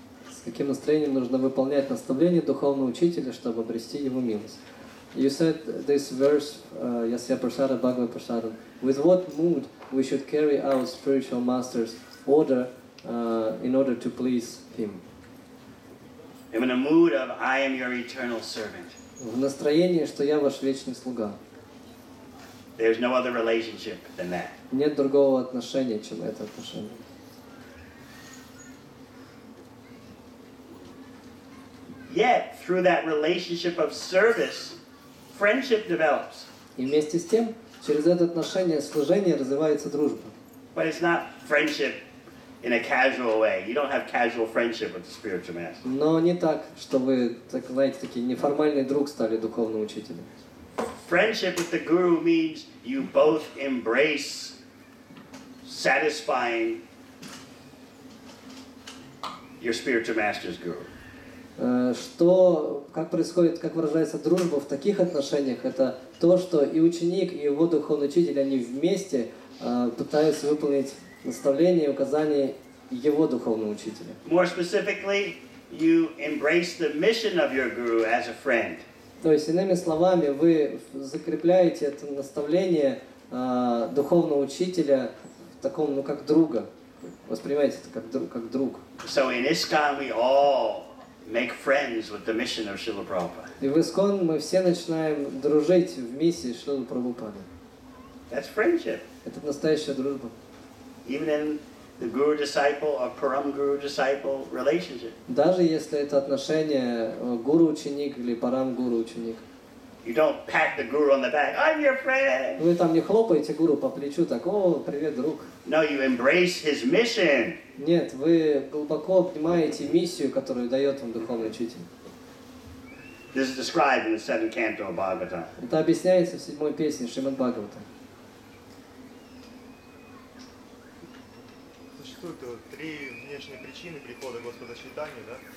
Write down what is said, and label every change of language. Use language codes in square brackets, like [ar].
[ru] С каким настроением нужно выполнять наставления духовного учителя, чтобы обрести его милость? [en] You said this verse, [sa] Yasya Prasada Bhagavad Prasada. [en] With what mood we should carry out spiritual master's order in order to please him? I'm in a mood of I am your eternal servant. [ru] В настроении, что я ваш вечный слуга. [en] There's no other relationship than that. [ru] Нет другого отношения, чем это отношение. [en] Yet, through that relationship of service, friendship develops. [ru] И вместе с тем, через это отношение служения развивается дружба. [en] But it's not friendship in a casual way. You don't have casual friendship with the spiritual master. [ru] Но не так, что вы, так знаете, такие неформальный друг стали духовным учителем. [en] Friendship with the guru means you both embrace satisfying your spiritual master's guru. [ru] Что, как происходит, как выражается дружба в таких отношениях, это то, что и ученик, и его духовный учитель, они вместе пытаются выполнить наставления и указания его духовного учителя. [en] More specifically, you embrace the mission of your guru as a friend. [ru] То есть, иными словами, вы закрепляете это наставление духовного учителя в таком, ну, как друга. Воспринимаете это как друг. [en] So in ISKCON we all make friends with the mission of Srila Prabhupada. [ru] И в ИСККОН мы все начинаем дружить в миссии Шрилы Прабхупады. [en] That's friendship. [ru] Это настоящая дружба. [en] Even in the guru-disciple or param-guru-disciple relationship. [ru] Даже если это отношение гуру-ученик или парам-гуру-ученик. [en] You don't pat the guru on the back, I'm your friend. [ru] Вы там не хлопаете гуру по плечу, так, о, привет, друг. [en] No, you embrace his mission. [ru] Нет, вы глубоко обнимаете миссию, которую дает вам духовный учитель. [en] This is described in the 7th canto of Bhagavatam. [ru] Это объясняется в 7-й песне Шримад Бхагавата. Существует три внешние причины прихода Господа Чайтаньи, да?